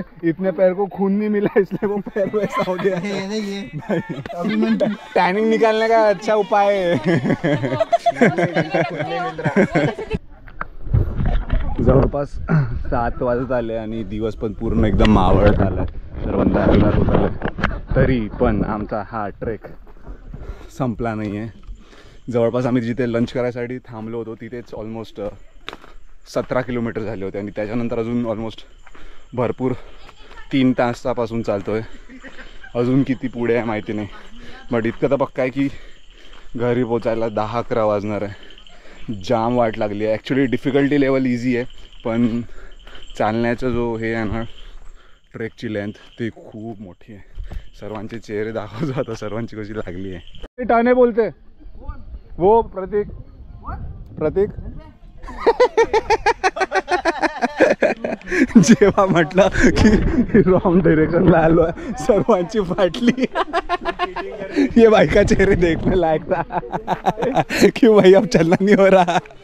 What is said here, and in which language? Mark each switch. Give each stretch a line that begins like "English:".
Hindi: इतने पैर को खून नहीं मिला इसलिए वो पैर वैसा हो गया है. टैनिंग निकालने का अच्छा उपाय है.
Marathi: जवळपास 7 वाजत आले आणि दिवस पण पूर्ण एकदम मावळत आलाय. सर्वांना अंधार होत आलाय. तरी पण आमचा हा ट्रेक संपला नाही आहे. जवळपास आम्ही जिथे लंच करायसाठी थांबलो होतो तिथेच ऑलमोस्ट 17 किलोमीटर झाले होते. आणि त्याच्यानंतर अजून ऑलमोस्ट भरपूर 3 तासापासून चालतो आहे. अजून किती पुढे आहे माहिती नाही. बट इतकं तर पक्का आहे की घरी पोचायला 10-11 वाजणार आहे. जाम वाट लागली आहे. ॲक्च्युली डिफिकल्टी लेवल इझी आहे, पण चालण्याचा जो हे आहे ना ट्रेकची लेंथ ती खूप मोठी आहे. सर्वांचे चेहरे दाखवतो आता सर्वांची कशी लागली आहे. टाणे बोलते वो प्रतीक जेव्हा म्हटलं की रॉन्ग डायरेक्शनला आलो आहे, सर्वांची फाटली.
Hindi: ये भाई का चेहरे देखने लायक था कि भाई अब चलना नहीं हो रहा.